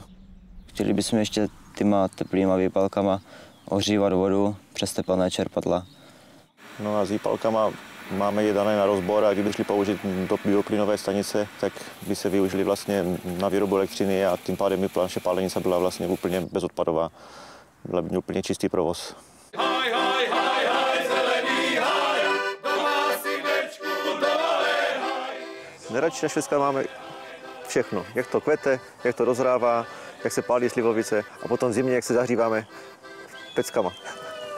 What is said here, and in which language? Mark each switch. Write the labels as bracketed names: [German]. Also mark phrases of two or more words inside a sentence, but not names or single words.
[Czech] Chtěli bychom ještě těma teplýma výpalkama ohřívat vodu přes tepelné čerpadla. No a s výpalkama máme je dané na rozbor a kdyby šli použít do bioplynové stanice, tak by se využili vlastně na výrobu elektřiny a tím pádem by naše pálenice byla vlastně úplně bezodpadová. Byla by úplně čistý provoz. Haj, haj, haj, haj, zelený haj, doma synečku, dovale haj. Nejradši na švestkách máme všechno, jak to kvete, jak to dozrává, jak se pálí slivovice a potom v zimě, jak se zahříváme peckama.